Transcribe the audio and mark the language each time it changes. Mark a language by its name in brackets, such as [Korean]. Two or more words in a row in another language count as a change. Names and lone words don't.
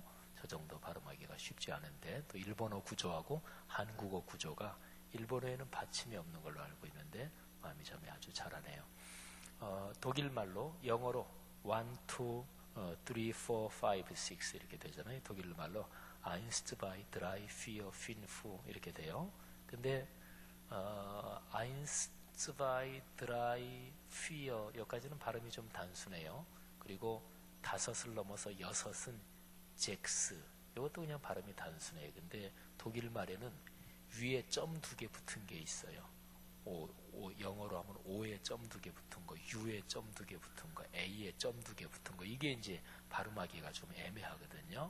[Korean] 저 정도 발음하기가 쉽지 않은데 또 일본어 구조하고 한국어 구조가 일본어에는 받침이 없는 걸로 알고 있는데 마미자매 아주 잘하네요. 독일 말로 영어로 1, 2, 3, 4, 5, 6 이렇게 되잖아요. 독일 말로 [German] eins, zwei, drei, vier, fünf [Korean] 이렇게 돼요. 근데 [German] eins, zwei, drei, vier [Korean] 여기까지는 발음이 좀 단순해요. 그리고 5을 넘어서 6은 잭스 이것도 그냥 발음이 단순해요. 근데 독일 말에는 위에 점 2개 붙은 게 있어요. 영어로 하면 O에 점 2개 붙은 거, U에 점 2개 붙은 거, A에 점 2개 붙은 거 이게 이제 발음하기가 좀 애매하거든요.